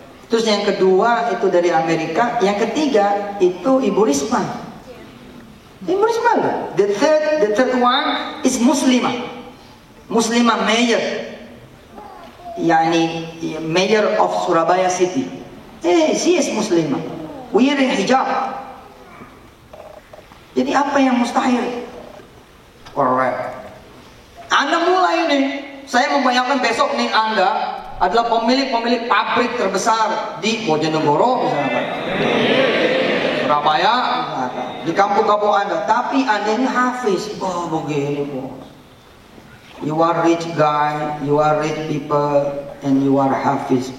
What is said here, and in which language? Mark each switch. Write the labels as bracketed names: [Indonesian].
[Indonesian] Terus yang kedua itu dari Amerika, yang ketiga itu Ibu Risma. Ibu Risma loh. [English] The third one is Muslimah mayor, yani mayor of Surabaya city. She is Muslimah, wearing hijab. [Indonesian] Jadi apa yang mustahil? [English] Correct. [Indonesian] Anda mulai nih, saya membayangkan besok nih Anda adalah pemilik pabrik terbesar di Bojonegoro misalnya, Surabaya misalnya, di kampung-kampung Anda. Tapi Anda ini hafiz. Oh begini bos. [English] You are rich guy, you are rich people, and you are hafiz.